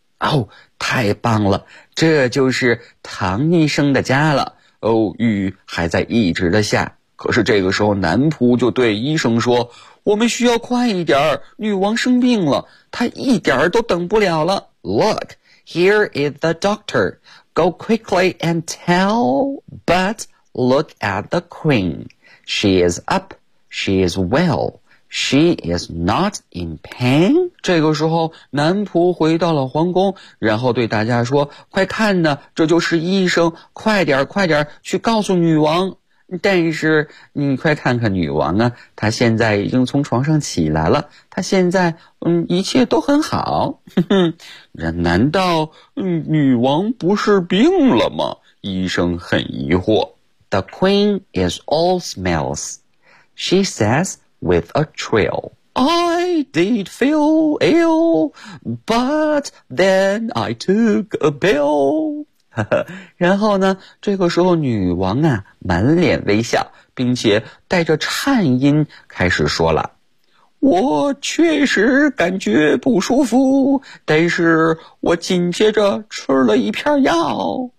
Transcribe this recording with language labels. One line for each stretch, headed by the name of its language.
Chinese: 哦，太棒了，这就是唐医生的家了。哦，雨还在一直的下，可是这个时候男仆就对医生说，我们需要快一点，女王生病了，她一点都等不了了。
English: Look, here is the doctor. Go quickly and tell, but look at the queen. She is up, she is well. She is not in pain.
Chinese: 这个时候男仆回到了皇宫，然后对大家说，快看呢，这就是医生，快点快点去告诉女王。但是你快看看女王啊，她现在已经从床上起来了，她现在一切都很好。哼哼，难道女王不是病了吗？医生很疑惑。
English: The queen is all smells. She saysWith a trill. I did feel ill, but then I took a pill.
Chinese: 然后呢，这个时候女王啊，满脸微笑，并且带着颤音开始说了，我确实感觉不舒服，但是我紧接着吃了一片药。